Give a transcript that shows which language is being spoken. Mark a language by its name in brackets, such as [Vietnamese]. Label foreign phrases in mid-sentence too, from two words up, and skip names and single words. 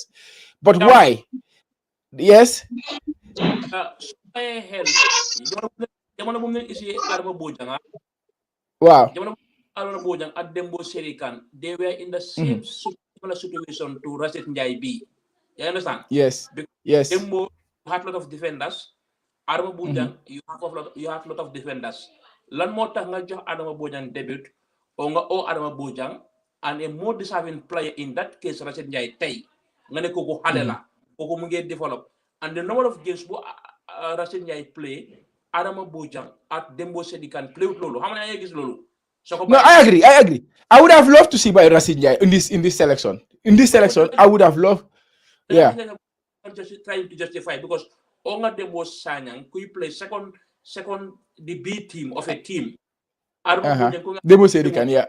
[English] But why? Yes. Wow. They were in the same similar situation to Rashid Njai B. You understand? Yes. Yes. Dembo had a lot of defenders. Adama Bojang, you have a lot of defenders. [Wolof] Lan moo tax nga jox Adama Bojang [English] debut or [Wolof] nga oo Adama Bojang [English] and a more deserving player in that case Rashid Njai [Wolof] tey nga ne kooku xale la kooku mu ngi develop, [English] and the number of games bu Rashid Njai play Adama Bojang at Dembo Sedi can play with [Wolof] loolu xam nga gis loolu. [English] No, I agree. I would have loved to see by Rashid Njai in this selection. In this selection, I would have loved. Yeah. I'm just trying to justify, because Onga Dembo Sanyang could play second the B team of a team. Dembo Sedikan, yeah.